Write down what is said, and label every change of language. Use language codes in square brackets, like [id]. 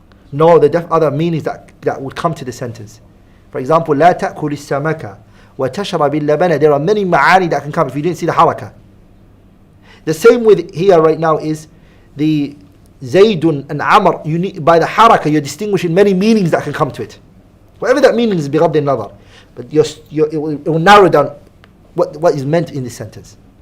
[en] No, the other meanings that would come to the sentence. For example, [ar] لا تأكل السمك وتشرب اللبن. [en] There are many ma'ani that can come if you didn't see the haraka. The same with here right now is the Zaydun and Amr. You need, by the haraka, you're distinguishing many meanings that can come to it. Whatever that meaning is, [ar] بغض النظر. [en] But it will narrow down what is meant in this sentence.